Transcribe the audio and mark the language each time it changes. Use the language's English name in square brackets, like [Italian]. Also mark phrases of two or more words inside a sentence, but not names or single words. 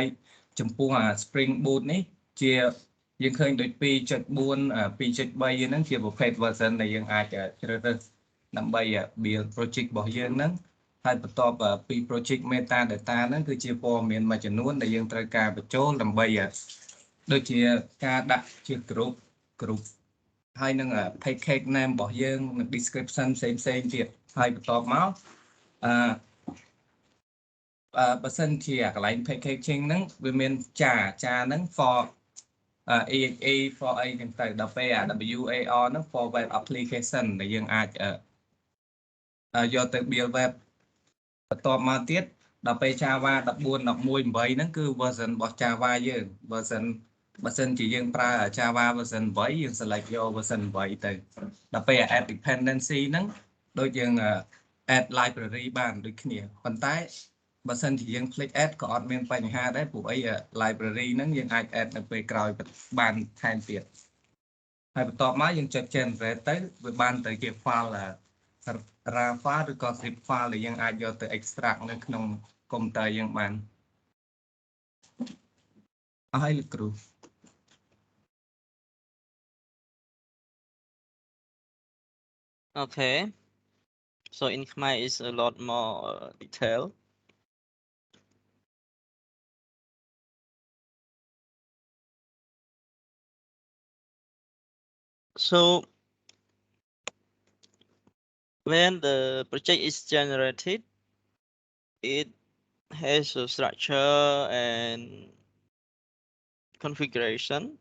[Khmer] ចំពោះSpring Boot នេះជាយើងឃើញដូច 2.4 2.3 ហ្នឹងជាប្រភេទ version ដែលយើងអាចជ្រើសរើសដើម្បី [English] build project [Khmer] របស់យើងហ្នឹងហើយបន្ទាប់ពី [English] project metadata [Khmer] ហ្នឹងគឺជាព័ត៌មានមួយចំនួនដែលយើងត្រូវការបញ្ចូលដើម្បីដូចជាការដាក់ជា group ហើយនឹង [English] package name [Khmer] របស់យើងនិង description ផ្សេងទៀតហើយបន្ទាប់មក បើសិនជាកន្លែង packaging ហ្នឹងវាមានចាហ្នឹង [English] for EXE for [Khmer] អីចឹងទៅដល់ពេលWAR ហ្នឹង [English] for web application [Khmer] ដែលយើងអាចយកទៅ [English] build web [Khmer] បន្ទាប់ មកទៀតដល់ពេល Java 14 11 8ហ្នឹងគឺ version របស់ Java យើង version បើសិនជាយើងប្រើ Java version 8យើង select យក version 8ទៅដល់ពេល [English] add dependency [Khmer] ហ្នឹងដូចយើង [English] add library [Khmer] បានដូចគ្នាប៉ុន្តែបើសិនជាយើង [English] click add [Khmer] ក៏អត់មានបញ្ហាដែរព្រោះអី library ហ្នឹងយើងអាច add នៅពេលក្រោយបានថែមទៀតហើយបន្ទាប់មកយើងចុច generate ទៅវាបានទៅជា [English] file raw file [Khmer] ឬក៏ [English] zip file [Khmer] ដែលយើងអាចយកទៅ extract នៅក្នុងកុំព្យូទ័រយើងបានអស់ហើយលោកគ្រូ [English] Okay. So in Khmer is a lot more detail. So when the project is generated, it has a structure and configuration.